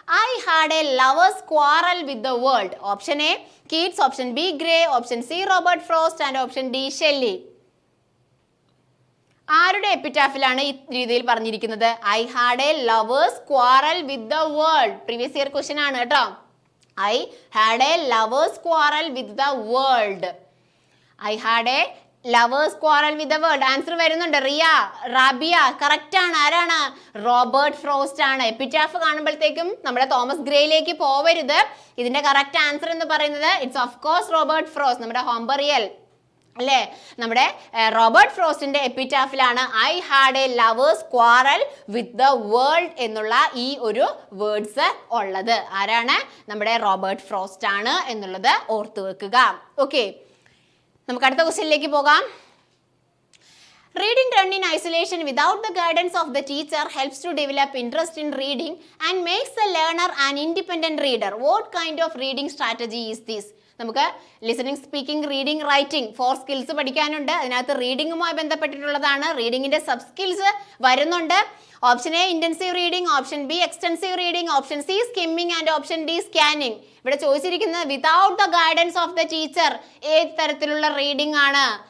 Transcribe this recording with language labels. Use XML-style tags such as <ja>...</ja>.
<en>I had a lover's quarrel with the world. Option A Keats, option B Gray, option C Robert Frost and option D Shelley.</en> <ml>ആരുടെ എപ്പിറ്റാഫിലാണ് ഈ രീതിയിൽ പറഞ്ഞിരിക്കുന്നത്?</ml> <en>I had a lover's quarrel with the world.</en> <ml>Previous year question ആണ് കേട്ടോ.</ml> <en>I had a lover's quarrel with the world. I had a lover's quarrel with the world.</en> <ml>Answer വരുന്നുണ്ട്. Riya, Rabiya, correct ആണ്. ആരാണ്? Robert frost ആണ്. Epitaph കാണുമ്പോഴത്തേക്കും നമ്മുടെ Thomas ഗ്രേയിലേക്ക് പോവരുത്. ഇതിന്റെ correct answer എന്ന് പറയുന്നത്</ml> <en>it's of course</en> <ml>Robert frost, നമ്മുടെ ഹോംബറിയൽ അല്ലേ. നമ്മുടെ Robert ഫ്രോസ്റ്റിന്റെ എപ്പിറ്റാഫിലാണ്</ml> <en>I had a lover's quarrel with the world</en> <ml>എന്നുള്ള ഈ ഒരു വേർഡ്സ് ഉള്ളത്. ആരാണ്? നമ്മുടെ റോബർട്ട് ഫ്രോസ്റ്റ് ആണ് എന്നുള്ളത് ഓർത്തു വെക്കുക. ഓക്കെ, നമുക്ക് അടുത്ത ക്വസ്റ്റ്യനിലേക്ക് പോകാം.</ml> <en>Reading done in isolation without the guidance of the teacher helps to develop interest in reading and makes the learner an independent reader. What kind of reading strategy is this?</en> <ml>നമുക്ക് listening, speaking, reading, writing 4 skills പഠിക്കാനുണ്ട്. അതിനകത്ത് റീഡിങ്ങുമായി ബന്ധപ്പെട്ടിട്ടുള്ളതാണ്. റീഡിങ്ങിന്റെ sub skills വരുന്നുണ്ട്.</ml> <en>Option A intensive reading, option B extensive reading, option C skimming and option D scanning.</en> <ml>ഇവിടെ ചോദിച്ചിരിക്കുന്നത്</ml> <en>without the guidance of the teacher</en> <ml>ഏത് തരത്തിലുള്ള reading ആണ്?</ml>